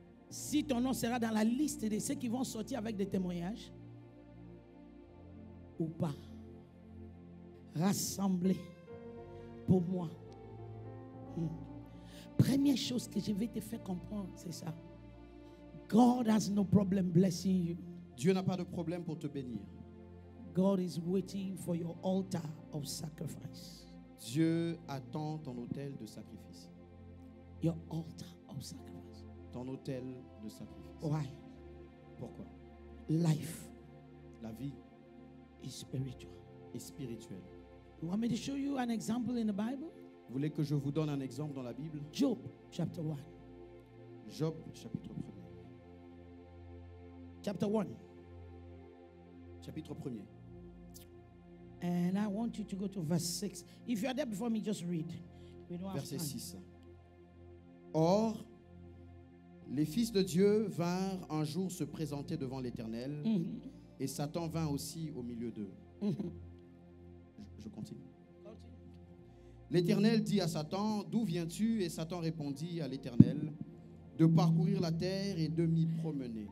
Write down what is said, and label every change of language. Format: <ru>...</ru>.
<fr>Si ton nom sera dans la liste de ceux qui vont sortir avec des témoignages ou pas. Rassemblés pour moi. Première chose que je vais te faire comprendre, c'est ça.</fr> <en>God has no problem blessing you.</en> <fr>Dieu n'a pas de problème pour te bénir.</fr> <en>God is waiting for your altar of sacrifice.</en> <fr>Dieu attend ton autel de sacrifice.</fr> <en>Your altar of sacrifice.</en> <fr>Ton autel de sacrifice.</fr> <en>Why?</en> <fr>Pourquoi?</fr> <en>Life</en> <fr>La vie</fr> <en>is spiritual.</en> <fr>est spirituelle.</fr> <en>You want me to show you an example in the Bible?</en> <fr>Vous voulez que je vous donne un exemple dans la Bible?</fr> <en>Job chapter 1.</en> <fr>Job, chapitre 1er.</fr> <en>Chapter 1.</en> <fr>Chapitre 1er.</fr> <en>And I want you to go to verse 6. If you are there before me, just read. We don't have</en> <fr>Verset</fr> <en>time.</en> <fr>6. Or, les fils de Dieu vinrent un jour se présenter devant l'Éternel, et Satan vint aussi au milieu d'eux. Je continue. L'Éternel dit à Satan, d'où viens-tu? Et Satan répondit à l'Éternel, de parcourir la terre et de m'y promener.</fr>